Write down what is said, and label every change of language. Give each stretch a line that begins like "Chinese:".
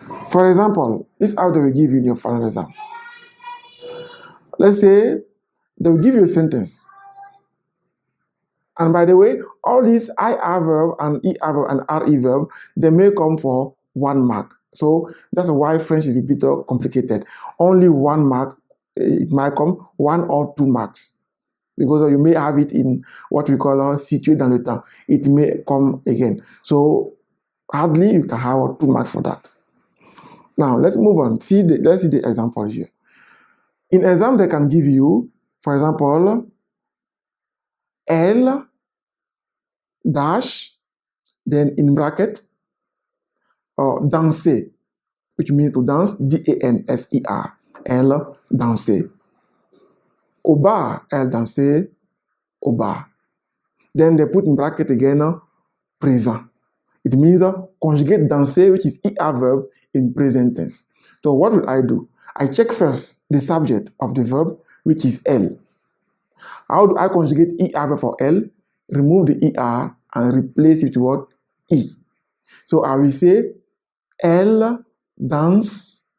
English: For example, this is how they will give you in your final exam. Let's say they will give you a sentence. And by the way, all these IR verb and ER verb and RE verb, they may come for 1 mark. So that's why French is a bit complicated. Only 1 mark, it might come 1 or 2 marks. Because you may have it in what we call
French: situé dans le temps.
English: It may come again. So hardly you can have 2 marks for that. Now let's move on. Let's see the example here. In exam, they can give you, for example, elle dash, then in bracket, danser, which means to dance, D-A-N-S-E-R, elle danser.
French: Au bar, elle dansait au bar.
English: Then they put in bracket again, présent. It means conjugate danser, which is ER verb in present tense. So what will I do? I check first the subject of the verb, which is elle. How do I conjugate ER verb for elle? Remove the ER and replace it with what? E. So I will say,
French: elle danse